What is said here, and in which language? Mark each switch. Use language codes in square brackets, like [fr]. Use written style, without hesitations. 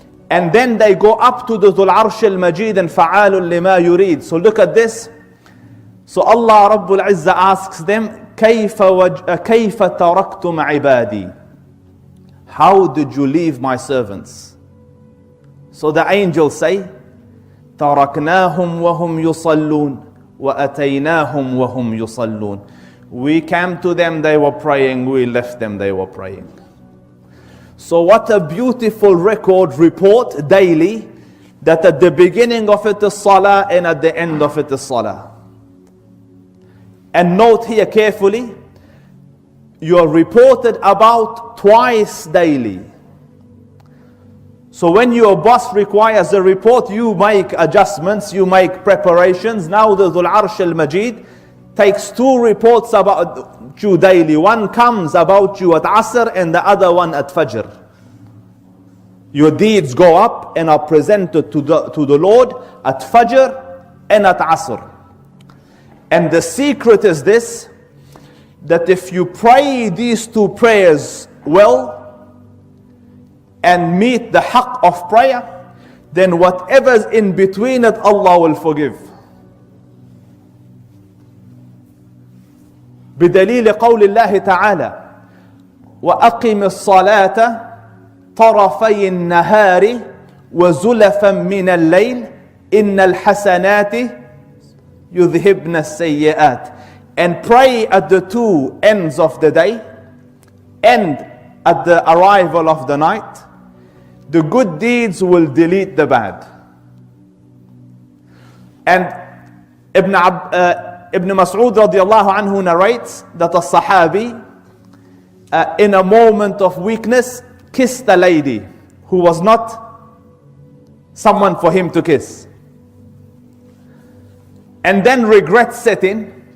[en] And then they go up to the Dhul Arsh al-Majid and [ar] فَعَالٌ لِمَا يُرِيد. [en] So look at this. So Allah Rabbul Izzah asks them, [ar] كَيْفَ تَرَكْتُمْ عِبَادِي. [en] How did you leave my servants? So the angels say, [ar] تَرَكْنَاهُمْ وَهُمْ يُصَلُّونَ وَأَتَيْنَاهُمْ وَهُمْ يُصَلُّونَ. [en] We came to them, they were praying. We left them, they were praying. So what a beautiful report daily, that at the beginning of it is salah, and at the end of it is salah. And note here carefully, you are reported about twice daily. So when your boss requires a report, you make adjustments, you make preparations. Now the Dhul Arsh al-Majid takes two reports about you daily. One comes about you at Asr, and the other one at Fajr. Your deeds go up and are presented to the Lord at Fajr and at Asr. And the secret is this, that if you pray these two prayers well and meet the haqq of prayer, then whatever's in between it, Allah will forgive. [ar] بدليل قول الله تعالى وأقم الصلاة طرفي النهار وزلفا من الليل إن الحسنات يذهبن السيئات. [en] And pray at the two ends of the day and at the arrival of the night. The good deeds will delete the bad. And Ibn Mas'ud radiallahu anhu narrates that a Sahabi in a moment of weakness kissed a lady who was not someone for him to kiss, and then regret setting.